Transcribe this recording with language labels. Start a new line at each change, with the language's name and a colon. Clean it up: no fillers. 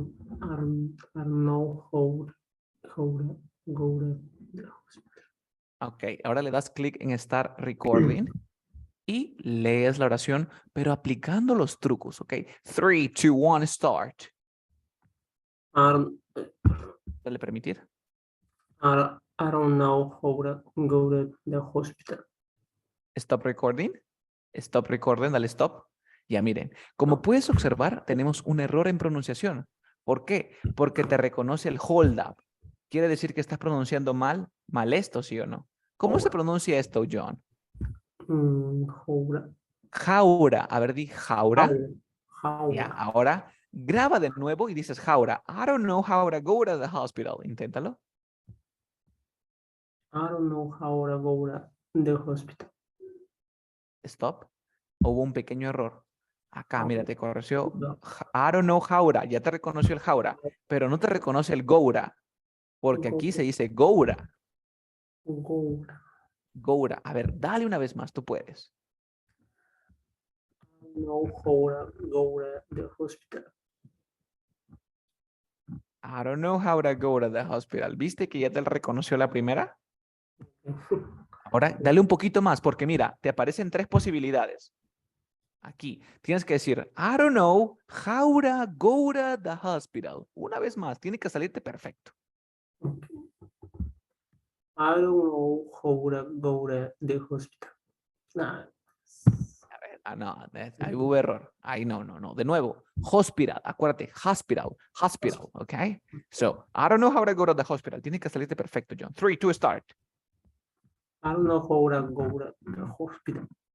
English: I don't know how to go to the hospital.
Spanish: Ok, ahora le das clic en Start Recording y lees la oración, pero aplicando los trucos, ¿ok?
English: 3, 2, 1, start. I don't,
Spanish: Dale permitir.
English: I don't know how to go to the hospital. Stop recording. Stop recording,
Spanish: dale
English: stop.
Spanish: Ya miren, como No. puedes observar, tenemos un error en pronunciación. ¿Por qué? Porque te reconoce el hold up. Quiere decir que estás pronunciando mal esto, ¿sí o no? ¿Cómo se Jaura. pronuncia esto, John? Jaura. Jaura. A ver, di jaura. Jaura. Ya, Jaura. ahora graba de nuevo y dices jaura.
English: I don't know how to go to the hospital.
Spanish: Inténtalo.
English: I don't know how to go to the hospital.
Spanish: Stop. Hubo un pequeño error. Acá, mira, te corrigió.
English: I don't know Jaura.
Spanish: Ya te reconoció el Jaura, pero no te reconoce el Goura, porque aquí se dice Goura. Goura. Goura. A ver, dale una vez más, tú puedes.
English: No, Goura, Goura, the hospital. I don't know how to go to the hospital.
Spanish: ¿Viste que ya te reconoció la primera? Ahora, dale un poquito más, porque mira, te aparecen 3 posibilidades. Aquí, tienes que decir,
English: I don't know how to go to the hospital.
Spanish: Una vez más, tiene que salirte perfecto.
English: I don't know Goura, Goura, the hospital. Nah.
Spanish: A ver, no, ahí hubo error. Ahí no. De nuevo, hospital, acuérdate, hospital, ¿ok?
English: So, I don't know how to go to the hospital.
Spanish: Tiene que salirte perfecto, John. 3, 2, start.
English: I don't know Goura, Goura, the hospital.